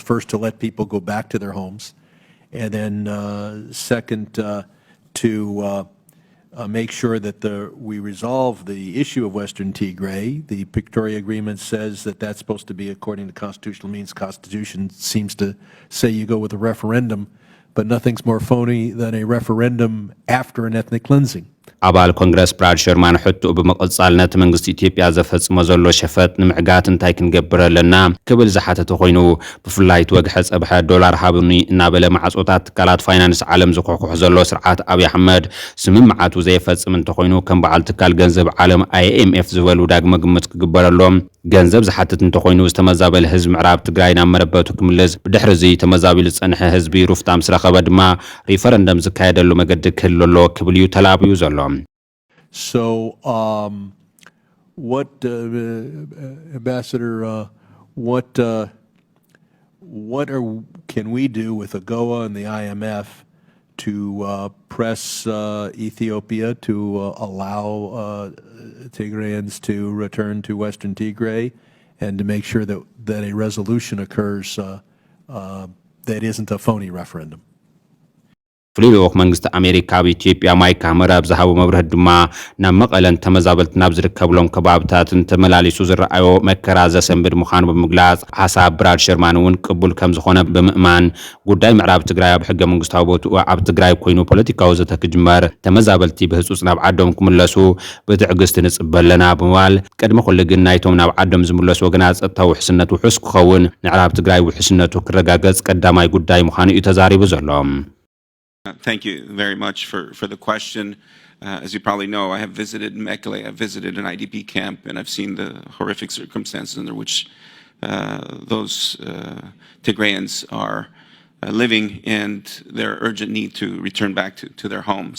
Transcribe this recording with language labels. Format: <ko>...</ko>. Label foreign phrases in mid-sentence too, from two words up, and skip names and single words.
<en>First, to let people go back to their homes, and then second, to make sure that we resolve the issue of Western Tigray. The Pretoria Agreement says that that's supposed to be according to constitutional means. Constitution seems to say you go with a referendum, but nothing's more phony than a referendum after an ethnic cleansing.</en> <ti>ኣባል ኮንግረስ ብራድ ሸርማን ሕቱኡ ብምቕጻል ነቲ መንግስቲ ኢትዮጵያ ዘፈጽሞ ዘሎ ሸፈጥ ንምዕጋት እንታይ ክንገብር ኣለና ክብል ዝሓተተ ኮይኑ ብፍላይ ወግሐ ፀብሐ ዶላር ሃብኒ እናበለ ማዕጾታት ትካላት ፋይናንስ ዓለም ዝኩሕኩሕ ዘሎ ስርዓት ኣብይ ኣሕመድ ስምምዓቱ ዘይፈጽም እንተኮይኑ ከም በዓል ትካል ገንዘብ ዓለም IMF ዝበሉ ዳግመ ግምት ክግበረሎም ገንዘብ ዝሓትት እንተኮይኑ ዝተመዛበለ ህዝቢ ምዕራብ ትግራይ ናብ መረበቱ ክምለስ ብድሕሪ እዚ ተመዛቢሉ ዝጸንሐ ህዝቢ ሩፍታም ስረኸበ ድማ ሪፈረንደም ዝካየደሉ መገዲ ክህልሎ ክብል እዩ ተላብዩ ዘሎ</ti> <en>So, what, Ambassador, can we do with AGOA and the IMF to press Ethiopia to allow Tigrayans to return to Western Tigray and to make sure that a resolution occurs that isn't a phony referendum?</en> <ti>ፍሉይ ልኡኽ መንግስቲ ኣሜሪካ ብኢትዮጵያ ማይክ ሃመር ኣብ ዝሃቦ መብርህ ድማ ናብ መቐለን ተመዛበልቲ ናብ ዝርከብሎም ከባብታትን ተመላሊሱ ዝረኣዮ መከራ ዘሰንብድ ምዃኑ ብምግላጽ ሓሳብ ብራድ ሸርማን እውን ቅቡል ከም ዝኾነ ብምእማን ጉዳይ ምዕራብ ትግራይ ኣብ ሕገ መንግስታዊ ቦትኡ ኣብ ትግራይ ኮይኑ ፖለቲካዊ ዘተ ክጅመር ተመዛበልቲ ብህፁፅ ናብ ዓዶም ክምለሱ ብትዕግስቲ ንጽበለና ብምባል ቅድሚ ኩሉ ግን ናይቶም ናብ ዓዶም ዝምለሱ ወገናት ጸጥታዊ ውሕስነት ውሑስ ክኸውን ምዕራብ ትግራይ ውሕስነቱ ክረጋገጽ ቀዳማይ ጉዳይ ምዃኑ እዩ ተዛሪቡ ዘሎ።</ti> <en>Thank you very much for the question. As you probably know, I have visited Mekelle, I've visited an IDP camp, and I've seen the horrific circumstances under which those Tigrayans are living and their urgent need to return back to their homes.</en>